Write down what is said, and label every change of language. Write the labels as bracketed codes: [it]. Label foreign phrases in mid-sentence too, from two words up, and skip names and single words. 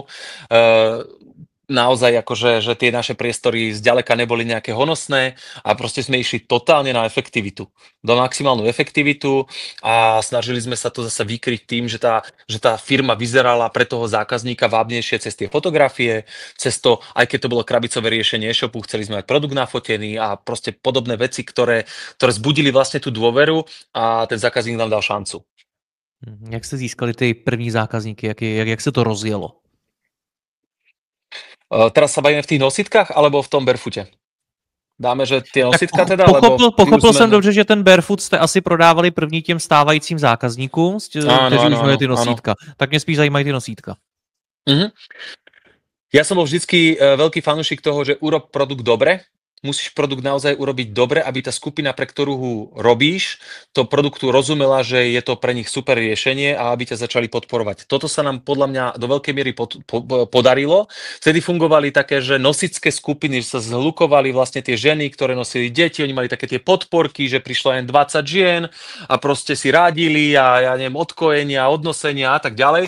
[sk] Naozaj akože, že tie naše priestory zďaleka neboli nejaké honosné a proste sme išli totálne na efektivitu, do maximálnu efektivitu a snažili sme sa to zase vykryť tým, že tá firma vyzerala pre toho zákazníka vábnejšie cez tie fotografie, cez to, aj keď to bolo krabicové riešenie e-shopu, chceli sme mať produkt nafotený a proste podobné veci, ktoré zbudili vlastne tú dôveru a ten zákazník nám dal šancu. [cs] Jak jste získali ty první zákazníky, jak se to rozjelo? [sk] Teraz sa bavíme v tých nositkách alebo v tom barefoote? Dáme, že tie nositka teda? [cs] Pochopil jsem dobře, že ten barefoot jste asi prodávali první těm stávajícím zákazníkům, kteří už měli ty nosítka. [sk] Áno. [cs] Tak mě spíš zajímají ty nosítka. [sk] Ja som bol vždycky veľký fanúšik toho, že urob produkt dobre. Musíš produkt naozaj urobiť dobre, aby tá skupina, pre ktorú ho robíš, to produktu rozumela, že je to pre nich super riešenie a aby ťa začali podporovať. Toto sa nám podľa mňa do veľkej miery podarilo. Vtedy fungovali také, že nosičské skupiny, že sa zhlukovali vlastne tie ženy, ktoré nosili deti, oni mali také tie podporky, že prišlo len 20 žien a proste si rádili a ja neviem, odkojenia, odnosenia a tak ďalej.